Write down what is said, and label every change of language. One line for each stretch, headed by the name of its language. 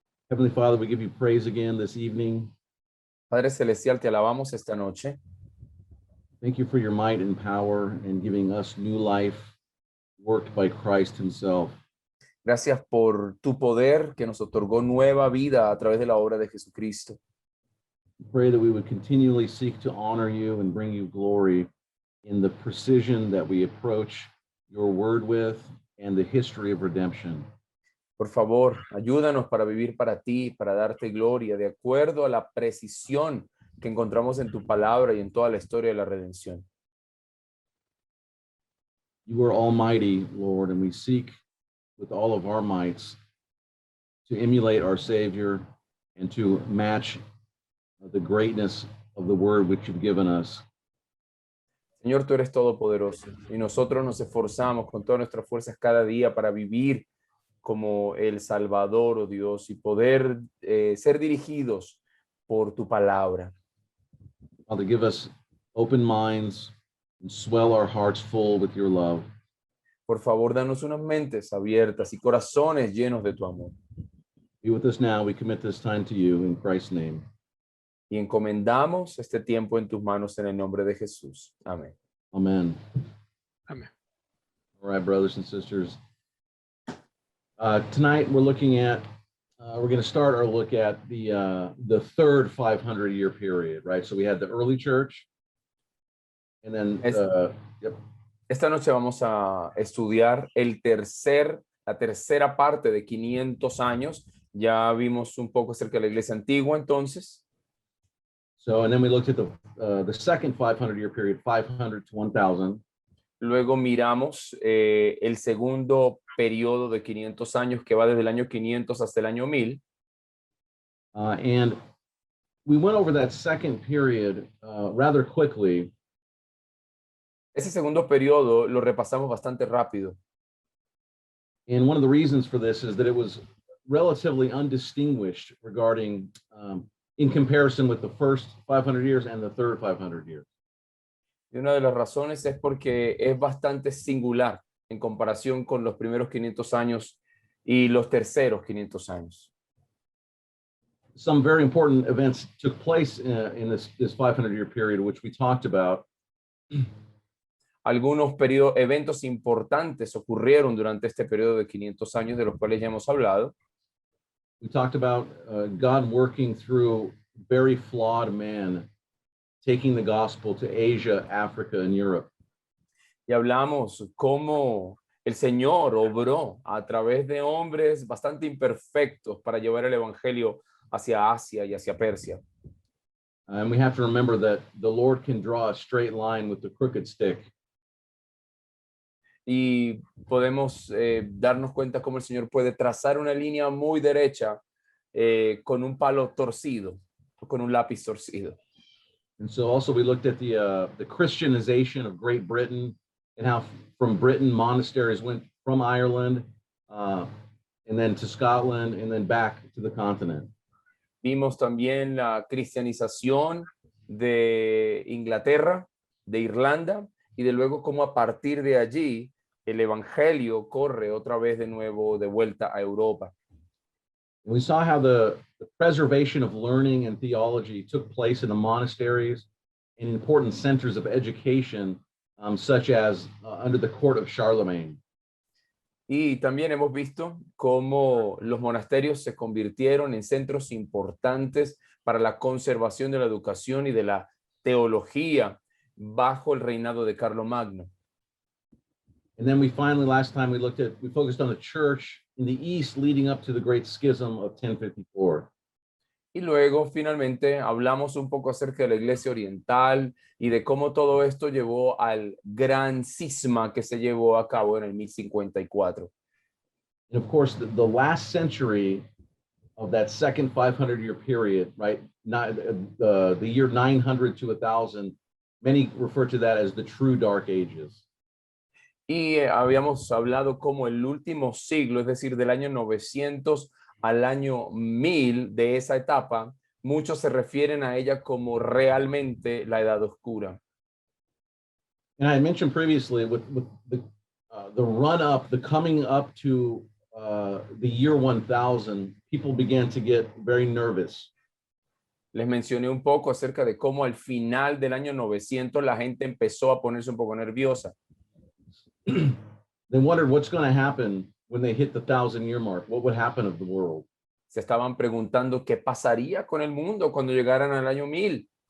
English: Heavenly Father, we give you praise again this evening.
Spanish: Padre Celestial, te alabamos esta noche.
English: Thank you for your might and power in giving us new life worked by Christ himself.
Spanish: Gracias por tu poder que nos otorgó nueva vida a través de la obra de Jesucristo.
English: We pray that we would continually seek to honor you and bring you glory in the precision that we approach your word with and the history of redemption.
Spanish: Por favor, ayúdanos para vivir para ti, para darte gloria, de acuerdo a la precisión que encontramos en tu palabra y en toda la historia de la redención.
English: You are almighty, Lord, and we seek with all of our mights to emulate our Savior and to match the greatness of the word which you've given us.
Spanish: Señor, tú eres todopoderoso y nosotros nos esforzamos con todas nuestras fuerzas cada día para vivir como el Salvador, oh Dios, y poder ser dirigidos por tu palabra.
English: Father, give us open minds and swell our hearts full with your love.
Spanish: Por favor, danos unas mentes abiertas y corazones llenos de tu amor.
English: Be with us now. We commit this time to you in Christ's name.
Spanish: Y encomendamos este tiempo en tus manos en el nombre de Jesús. Amén.
English: Amen.
Spanish: Amén.
English: All right, brothers and sisters. Tonight we're looking at, we're going to start our look at the third 500-year period, right? So we had the early church, and then, yep.
Spanish: Esta noche vamos a estudiar la tercera parte de 500 años. Ya vimos un poco acerca de la iglesia antigua, entonces.
English: So, and then we looked at the second 500-year period, 500 to 1000.
Spanish: Luego miramos el segundo periodo de 500 años que va desde el año 500 hasta el año 1000.
English: And we went over that second period rather quickly.
Spanish: Ese segundo periodo lo repasamos bastante rápido.
English: And one of the reasons for this is that it was relatively undistinguished regarding, in comparison with the first 500 years and the third 500 years.
Spanish: Y una de las razones es porque es bastante singular en comparación con los primeros 500 años y los terceros 500 años.
English: Some very important events took place in this 500-year period, which we talked about.
Spanish: Algunos eventos importantes ocurrieron durante este periodo de 500 años, de los cuales ya hemos hablado.
English: We talked about God working through very flawed man, taking the gospel to Asia, Africa, and Europe.
Spanish: Y hablamos cómo el Señor obró a través de hombres bastante imperfectos para llevar el evangelio hacia Asia y hacia Persia.
English: And we have to remember that the Lord can draw a straight line with the crooked stick.
Spanish: Y podemos darnos cuenta cómo el Señor puede trazar una línea muy derecha con un palo torcido, con un lápiz torcido.
English: And so also we looked at the Christianization of Great Britain and how from Britain monasteries went from Ireland and then to Scotland and then back to the continent.
Spanish: Vimos también la cristianización de Inglaterra, de Irlanda, y de luego cómo a partir de allí el evangelio corre otra vez de nuevo de vuelta a Europa.
English: We saw how the preservation of learning and theology took place in the monasteries and important centers of education, such as under the court of Charlemagne.
Spanish: Y también hemos visto cómo los monasterios se convirtieron en centros importantes para la conservación de la educación y de la teología bajo el reinado de Carlomagno.
English: And then we finally, last time we focused on the church in the East leading up to the Great Schism of 1054.
Spanish: Y luego, finalmente, hablamos un poco acerca de la iglesia oriental y de cómo todo esto llevó al gran cisma que se llevó a cabo en el 1054.
English: And of course, the last century of that second 500-year period, right? The year 900 to 1000, many refer to that as the true Dark Ages.
Spanish: Y habíamos hablado como el último siglo, es decir, del año 900 al año 1000 de esa etapa, muchos se refieren a ella como realmente la Edad Oscura.
English: And I mentioned previously with the run up, the coming up to the year 1000, people began to get very nervous.
Spanish: Les mencioné un poco acerca de cómo al final del año 900 la gente empezó a ponerse un poco nerviosa.
English: They wondered what's going to happen when they hit the 1,000-year mark. What would happen of the world?
Spanish: Se estaban preguntando qué pasaría con el mundo cuando llegaran al año 1000.